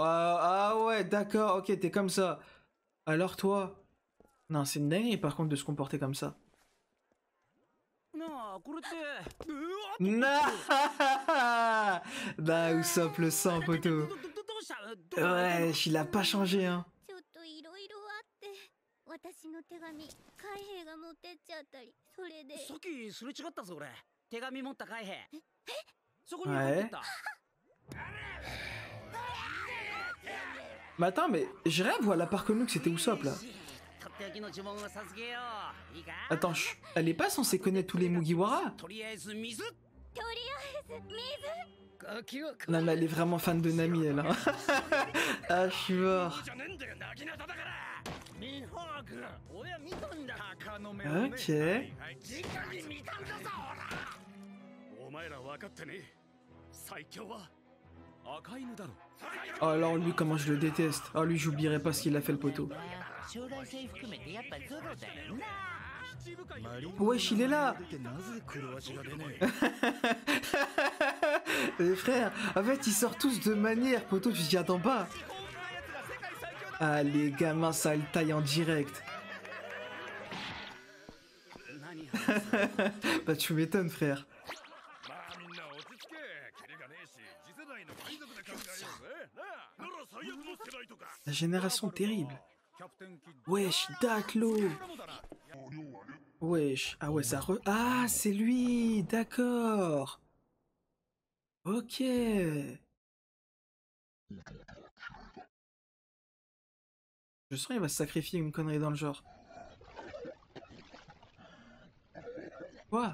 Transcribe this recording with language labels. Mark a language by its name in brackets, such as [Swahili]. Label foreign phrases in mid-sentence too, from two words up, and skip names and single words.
[French] Ah ouais, d'accord, ok, t'es comme ça. Alors toi... Non, c'est une dinguerie par contre de se comporter comme ça. Nah. Bah, Usopp le sang, poteau. Ouais, il a pas changé, hein. [Japanese] ちょっといろいろあって私の手紙海兵が持ってっちゃったりそれでさっきすれ違ったぞ俺手紙持った海兵そこに入ってた [French] Mais attends, mais j'ai rien vu, elle a pas reconnu que c'était Usopp là. [Japanese] とっておきの呪文を授けよういいか [French] Attends, elle est pas censée connaître tous les Mugiwara? [Japanese] とりあえず水とりあえず水ガキは [French] Non, mais elle est vraiment fan de Nami, elle. Hein. Ah, je suis mort. [Japanese] じゃねえんだよ泣きなただからミホーク親見たんだ鷹の目 [French] Ok. [Japanese] 直に見たんだぞお前ら分かってね最強は赤犬だろ [French] Oh, alors lui, comment je le déteste. Oh, lui, j'oublierai pas ce qu'il a fait le poteau. [Japanese] 将来性含めてやっぱゾロだよな [French] Wesh, il est là. [Japanese] なぜ黒足が出ね [French] Les frères, en fait, ils sortent tous de manière, poteau, tu t'y attends pas. Ah, les gamins, ça le taille en direct. [Japanese] え何話 [French] Bah, tu m'étonnes, frère. [Japanese] まあみんな落ち着けキリがねえし次世代の貴族で考えようぜなあなら最悪の世代とか [French] La génération terrible. [Japanese] キャプテンキッ [French] Wesh, Daklo. [Japanese] ドだな [French] Wesh. Ah ouais, ça re... Ah, c'est lui. D'accord. Ok. Je sens qu'il va se sacrifier une connerie dans le genre. Quoi?